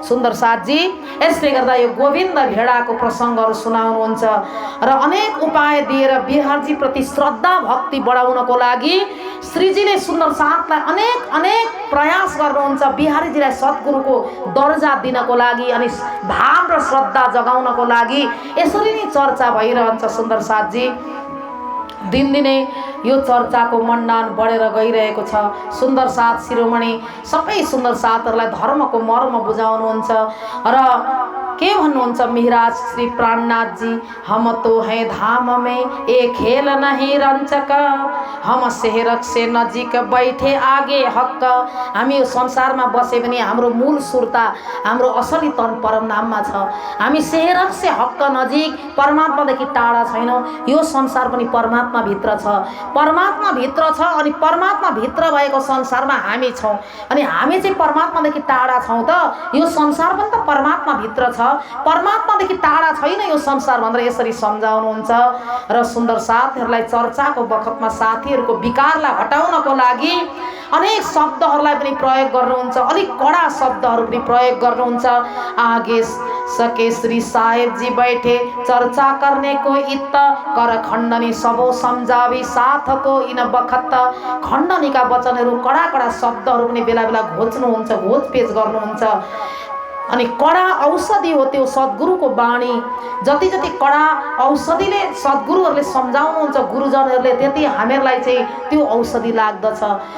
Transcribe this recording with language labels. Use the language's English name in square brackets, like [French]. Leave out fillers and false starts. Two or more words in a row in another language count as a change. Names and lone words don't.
[Nepali] सुन्दर साथजी, यसले गर्दा यो गोविन्द भेडाको प्रसङ्गहरू सुनाउनुहुन्छ र अनेक उपाय दिएर बिहारजी प्रति श्रद्धा भक्ति बढाउनको लागि श्रीजीले सुन्दर साथलाई अनेक प्रयास गर्नुहुन्छ बिहारीजीलाई सद्गुरुको दर्जा दिनको लागि अनि भाव र श्रद्धा जगाउनको लागि। यसरी नै चर्चा भइरहन्छ सुन्दर साथजी। दिनदिनै यो चर्चाको मण्डन बढेर गइरहेको छ। सुन्दर साथ शिरोमणि सबै सुन्दर साथहरूलाई धर्मको मर्म बुझाउनुहुन्छ र के भन्नुहुन्छ मिहिराज श्री प्राणनाथ जी, [Hindi] हम तो हैं धाम में एक खेल नहीं रंचक, हम सेहरक से नजिक बैठे आगे हक। [Nepali] हामी यो संसारमा बसे पनि हाम्रो मूल सुरता, हाम्रो असली तन परमधाममा छ। हामी [Hindi] सेहरक से [Nepali] हक नजिक, परमात्मादेखि टाढा छैनौँ। यो संसार पनि परमात्मा भित्र छ, परमात्मा भित्र छ। अनि परमात्मा भित्र भएको संसारमा हामी छौँ। अनि हामी चाहिँ परमात्मादेखि टाढा छौँ त यो संसार पनि त परमात्मा भित्र छ, परमात्मादेखि टाढा छैन यो संसार भनेर यसरी सम्झाउनुहुन्छ। र सुन्दर साथीहरूलाई चर्चाको बखतमा साथीहरूको विकारलाई हटाउनको लागि अनेक शब्दहरूलाई पनि प्रयोग गर्नुहुन्छ, अलिक कडा शब्दहरू पनि प्रयोग गर्नुहुन्छ। [Hindi] आगे सके श्री साहेब जी बैठे चर्चा करने को इत, कर खण्डनी सबो सम्झावी साथ को इन बखत। [Nepali] खण्डनीका वचनहरू कडा कडा शब्दहरू पनि बेला बेला घोच्नुहुन्छ, घोचपेच गर्नुहुन्छ। अनि कडा औषधि हो त्यो सद्गुरुको बाणी। जति जति कडा औषधिले सद्गुरुहरूले सम्झाउनुहुन्छ गुरुजनहरूले, त्यति हामीहरूलाई चाहिँ त्यो औषधि लाग्दछ।